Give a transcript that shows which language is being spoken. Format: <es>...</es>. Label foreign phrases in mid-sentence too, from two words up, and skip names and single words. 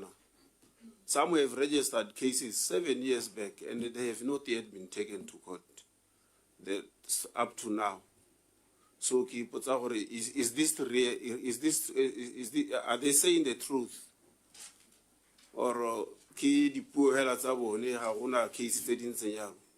<en>Some have registered cases 7 years back and they have not yet been taken to court. That's up to now. So is this real? Are they saying the truth?</en> <tn>Or ki di puo hela tsa bone ha gona cases tse ding tsenyang?</tn>